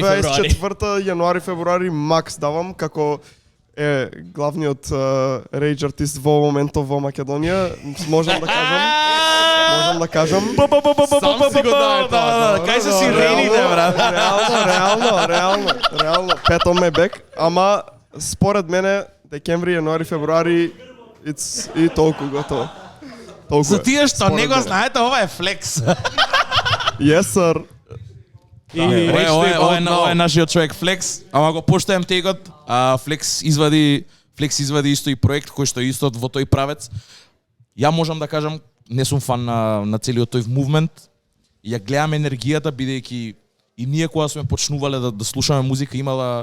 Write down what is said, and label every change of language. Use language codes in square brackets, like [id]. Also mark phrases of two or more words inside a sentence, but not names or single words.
[mk] 24 јануари февруари макс давам како е главниот рейдж артист во моментов во Македонија, можам да кажам. Можам да кажам. Сам си го дае тоа. Кај се си рейните, брат? Реално, пет [en] on my back, [mk] ама според мене декември, јануари, февруари И толку готово. Толку За е. тие што Според не го мене. знаете, ова е флекс. [en] Yes, sir. [mk] Ова е нашиот човек Флекс, ама го поштаjem тегот, а Флекс извади исто и проект кој што е исто во тој правец. Ја можам да кажам, не сум фан на целиот тој мувмент. Ја гледам енергијата бидејќи и ние кога сме почнувале да слушаме музика имала